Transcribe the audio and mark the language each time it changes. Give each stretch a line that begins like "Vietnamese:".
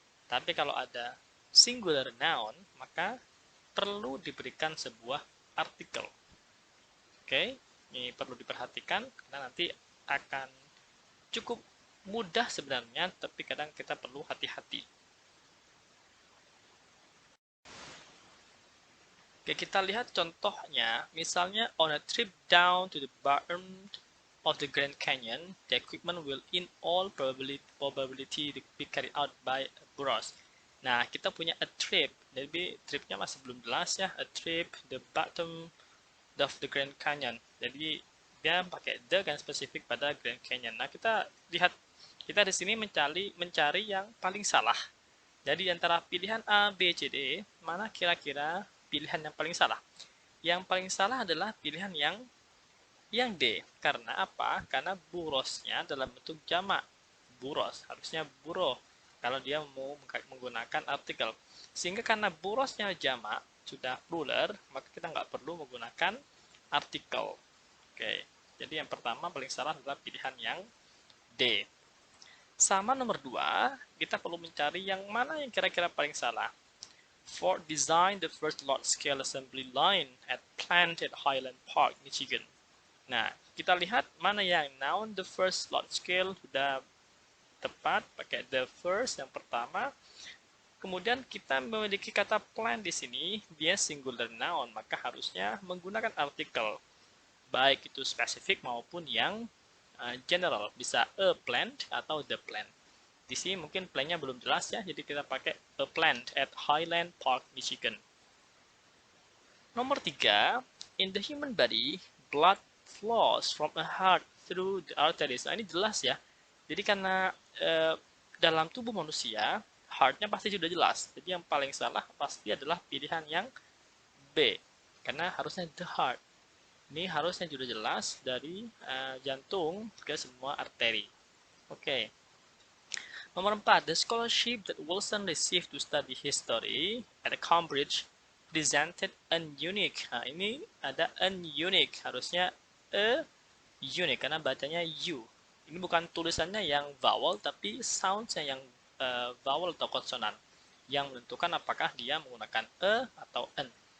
Indonesian: Tapi kalau ada singular noun, maka perlu diberikan sebuah artikel. Oke, ini perlu diperhatikan karena nanti akan cukup mudah sebenarnya, tapi kadang kita perlu hati-hati. Oke, kita lihat contohnya.
English: Misalnya, on a trip down to the bottom of the Grand Canyon, the equipment will in all probability be carried out by Burroughs.
Indonesian: Nah, kita punya a trip. Jadi, tripnya masih belum jelas ya.
English: A trip, the bottom of the Grand Canyon.
Indonesian: Jadi, dia pakai the kan spesifik pada Grand Canyon. Nah, kita lihat. Kita di sini mencari yang paling salah. Jadi, antara pilihan A, B, C, D, mana kira-kira pilihan yang paling salah? Yang paling salah adalah pilihan yang D. Karena apa? Karena burosnya dalam bentuk jamak. Buros, harusnya buro. Kalau dia mau menggunakan artikel. Sehingga karena burosnya jamak, sudah plural, maka kita nggak perlu menggunakan artikel. Oke, jadi yang pertama paling salah adalah pilihan yang D. Sama nomor 2, kita perlu mencari yang mana yang kira-kira paling salah.
English: Ford designed the first large-scale assembly line at plant at Highland Park, Michigan.
Indonesian: Nah, kita lihat mana yang noun
English: the first large-scale
Indonesian: sudah tepat, pakai the first yang pertama. Kemudian kita memiliki kata plant di sini, dia singular noun, maka harusnya menggunakan artikel. Baik itu spesifik maupun yang general, bisa
English: a plant
Indonesian: atau
English: the plant.
Indonesian: Di sini mungkin plantnya belum jelas ya, jadi kita pakai
English: a plant at Highland Park, Michigan.
Indonesian: Nomor 3,
English: in the human body, blood flows from a heart through the arteries.
Indonesian: Nah, ini jelas ya. Jadi karena dalam tubuh manusia, heart-nya pasti sudah jelas. Jadi yang paling salah pasti adalah pilihan yang B. Karena harusnya
English: the heart.
Indonesian: Ini harusnya sudah jelas dari jantung ke semua arteri. Oke.
English: Nomor 4, the scholarship that Wilson received to study history at Cambridge presented an unique.
Indonesian: Nah, ini ada
English: an unique,
Indonesian: harusnya
English: a unique
Indonesian: karena bacanya U. Ini bukan tulisannya yang vowel tapi soundsnya yang vowel atau konsonan yang menentukan apakah dia menggunakan atau an.